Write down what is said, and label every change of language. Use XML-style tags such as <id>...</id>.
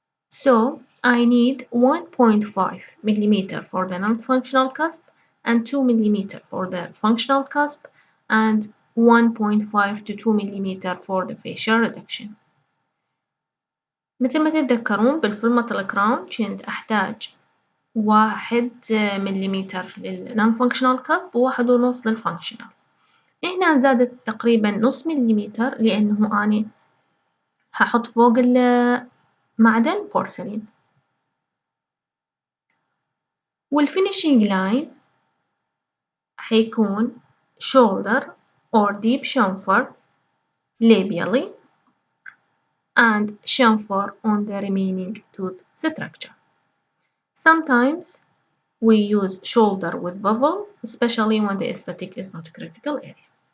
<en>So I need 1.5 mm for the non-functional cusp and 2 mm for the functional cusp and 1.5 to 2 mm for the facial reduction.</en> <ar>مثل ما تتذكرون بالفول metal crown كنت أحتاج 1 مليمتر للنون فانكشنال كاسب وواحد ونص للفانكشنال. هنا زادت تقريبا نص مليمتر لأنه أنا هحط فوق المعدن بورسلين. والفينيشينج لاين حيكون</ar> <en>shoulder or deep chamfer labially and chamfer on the remaining tooth structure. Sometimes we use shoulder with bevel, especially when the aesthetic is not critical area.</en>